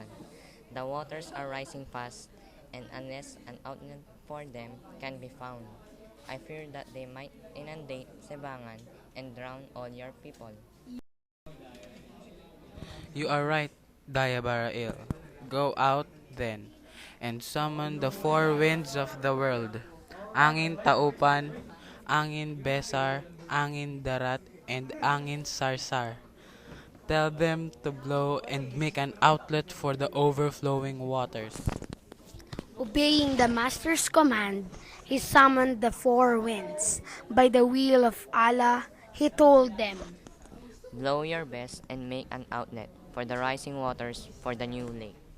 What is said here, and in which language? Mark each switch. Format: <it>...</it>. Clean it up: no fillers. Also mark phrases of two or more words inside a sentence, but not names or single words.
<en>The waters are rising fast, and unless an outlet for them can be found, I fear that they might inundate Sebangan and drown all your people. You are right, Diabarail. Go out, then, and summon the four winds of the world. Angin Taupan, Angin Besar, Angin Darat, and Angin Sarsar. Tell them to blow and make an outlet for the overflowing waters. Obeying the master's command, he summoned the four winds. By the will of Allah, he told them, Blow your best and make an outlet for the rising waters for the new lake.</en>